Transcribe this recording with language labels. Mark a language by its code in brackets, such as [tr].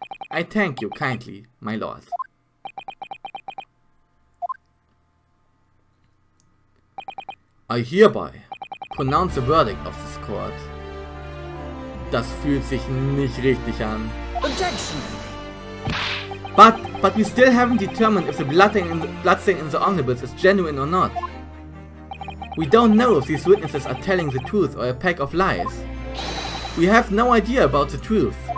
[en] I thank you kindly, my lord. I hereby pronounce the verdict of this court. [de] Das fühlt sich nicht richtig an. [en] Objection! But we still haven't determined if the bloodstain in the omnibus is genuine or not. We don't know if these witnesses are telling the truth or a pack of lies. We have no idea about the truth.